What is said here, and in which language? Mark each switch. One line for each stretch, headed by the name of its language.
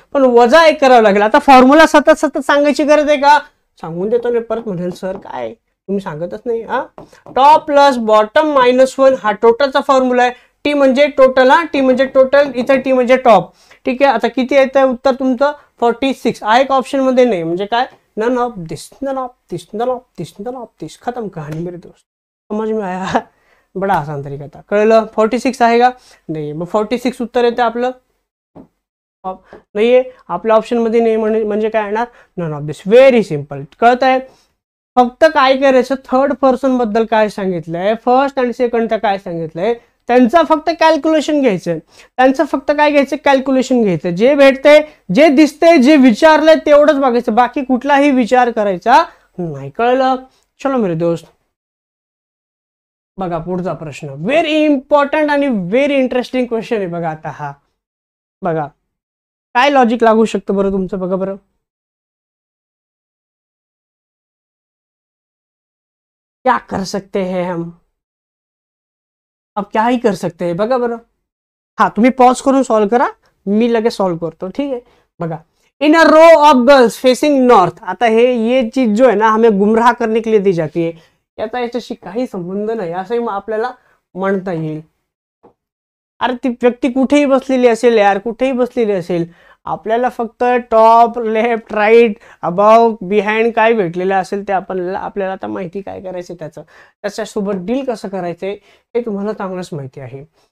Marathi: पण वजा 1 करावं लागेल. आता फॉर्म्युला सतत सतत सांगायची गरज आहे का, सांगून देतो नाही, परत म्हणेल सर काय तुम्ही सांगतच नाही. हा, टॉप प्लस बॉटम -1 हा टोटलचा फॉर्म्युला आहे. टी म्हणजे टोटल, हा टी म्हणजे टोटल, इथं टी म्हणजे टॉप. ठीक आहे, आता किती येतं उत्तर तुमचं, 46 आहे का ऑप्शन मध्ये, नाही म्हणजे काय, none of this, none of this, none of this, none of दिस.
Hindi: खत्म कहाणी मेरे दोस्त, समझ में आया, बडा आसान तरीका था.
Marathi: कळलं. 46 आहे का, नाही. मग 46 उत्तर येते आपलं, नाहीये आपल्या ऑप्शन मध्ये, नाही म्हणजे काय येणार, none of this. Very simple, कळत आहे. फक्त काय करायचं, थर्ड पर्सन बद्दल काय सांगितलंय, फर्स्ट आणि सेकंड काय सांगितलंय, त्यांचं फक्त कॅल्क्युलेशन घ्यायचं. त्यांचं फक्त काय घ्यायचं, कॅल्क्युलेशन घ्यायचं. जे भेटते, जे दिसते, जे विचारलंय तेवढंच बघायचं, बाकी कुठलाही विचार करायचा नाही. कळलं.
Hindi: चलो मेरे दोस्त,
Marathi: बघा पुढचा प्रश्न, व्हेरी इम्पॉर्टंट आणि व्हेरी इंटरेस्टिंग क्वेश्चन आहे. बघा आता हा, बघा काय लॉजिक लागू शकतं बरं तुमचं, बघा बरं.
Hindi: क्या कर सकते हैं हम, अब क्या ही कर सकते हैं,
Marathi: बघा बरं. हा, तुम्ही पॉज करून सॉल्व करा, मी लगेच सॉल्व करतो, ठीक आहे.
English: बघा, in a row of girls facing north.
Hindi: आता ये चीज जो है ना, हमें गुमराह करने के लिए दी जाती है.
Marathi: याचा याच्याशी काही संबंध नाही असंही आपल्याला म्हणता येईल. अरे ती व्यक्ती कुठेही बसलेली असेल यार, कुठेही बसलेली असेल, आपल्याला फक्त top, left, right, above, behind काय भेटलेलं असेल ते आपल्याला आता माहिती काय करायचं, त्याच्यासोबत डील कसं करायचंय हे तुम्हाला चांगलंच माहिती आहे.